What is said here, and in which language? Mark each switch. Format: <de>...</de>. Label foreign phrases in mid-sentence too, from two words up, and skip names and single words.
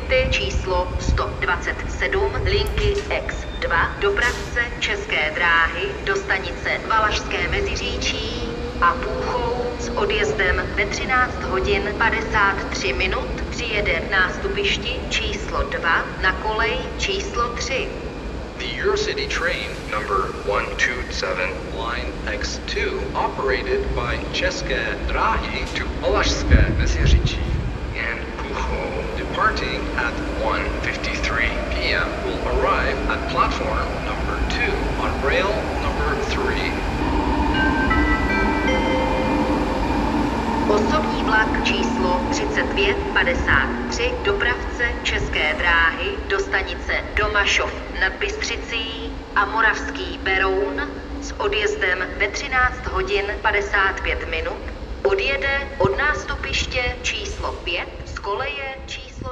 <cs>číslo 127 linky X2, dopravce České dráhy do stanice Valašské Meziříčí a Půchou s odjezdem ve 13 hodin 53 minut přijede k nástupišti číslo 2 na kolej číslo 3.</cs> <en>The Eurocity train number 127, line X2, operated by České dráhy to Valašské Meziříčí and Púchov, departing at 1:53 p.m., will arrive at platform number 2 on rail number 3.</en> <cs>Osobní vlak číslo 3553 dopravce České dráhy do stanice Domašov nad Bystřicí a Moravský Beroun s odjezdem ve 13 hodin 55 minut odjede od nástupiště číslo 5 z koleje číslo</cs>